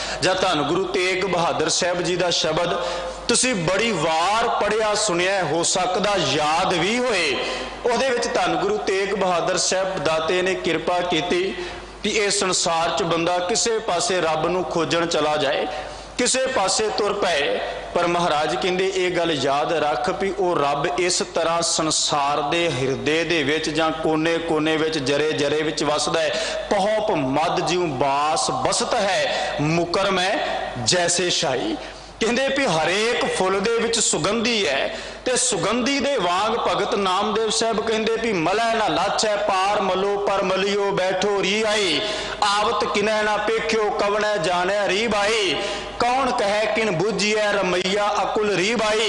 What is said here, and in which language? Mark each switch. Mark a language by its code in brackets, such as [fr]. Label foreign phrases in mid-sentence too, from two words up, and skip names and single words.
[pa] ਜਾਂ ਧੰਨ ਗੁਰੂ ਤੇਗ ਬਹਾਦਰ ਸਾਹਿਬ ਜੀ ਕਾ ਸ਼ਬਦ ਤੁਸੀਂ ਬੜੀ ਵਾਰ ਪੜ੍ਹਿਆ ਸੁਣਿਆ ਹੋ ਸਕਦਾ ਯਾਦ ਭੀ ਹੋਏ ਉਹਦੇ ਵਿਚ ਧੰਨ ਗੁਰੂ ਤੇਗ ਬਹਾਦਰ ਸਾਹਿਬ ਦਾਤੇ ਨੇ ਕਿਰਪਾ ਕੀਤੀ ਕਿ ਇਸ ਸੰਸਾਰ ਚ ਬੰਦਾ ਕਿਸੇ ਪਾਸੇ ਰੱਬ ਨੂੰ ਖੋਜਣ ਚਲਾ ਜਾਏ ਕਿਸੇ ਪਾਸੇ ਤੁਰ ਪਏ ਪਰ ਮਹਾਰਾਜ ਕਹਿੰਦੇ ਇਹ ਗੱਲ ਯਾਦ ਰੱਖ ਭੀ ਉਹ ਰੱਬ ਇਸ ਤਰ੍ਹਾਂ ਸੰਸਾਰ ਦੇ ਹਿਰਦੇ ਦੇ ਵਿਚ ਜਾਂ ਕੋਨੇ ਕੋਨੇ ਵਿਚ ਜ਼ੱਰੇ ਜ਼ੱਰੇ ਵਿਚ ਵੱਸਦਾ ਹੈ। ਪਹੋਪ ਮਦ ਜਿਉਂ ਬਾਸ ਬਸਤ ਹੈ ਮੁਕਰਮ ਹੈ ਜੈਸੇ ਸ਼ਾਹੀ ਕਹਿੰਦੇ ਭੀ ਹਰੇਕ ਫੁੱਲ ਦੇ ਵਿਚ ਸੁਗੰਧੀ ਹੈ ਤੇ ਸੁਗੰਧੀ ਦੇ ਵਾਂਗ ਭਗਤ ਨਾਮਦੇਵ ਸਾਹਿਬ ਕਹਿੰਦੇ ਭੀ ਮਲੈ ਨਾ ਲਾਛੈ ਪਾਰ ਮਲੋ ਪਰ ਮਲੀਓ ਬੈਠੋ ਰੀ ਆਈ ਆਵਤ ਕਿਨੈ ਨਾ ਪੇਖਿਓ ਕਵਨੈ ਜਾਨੇ ਰੀ ਬਾਈ ਕੌਨ ਕਹੇ ਕਿਨ ਬੂਝੀਐ ਰਮਈਆ ਆਕੁਲ ਰੀ ਬਾਈ।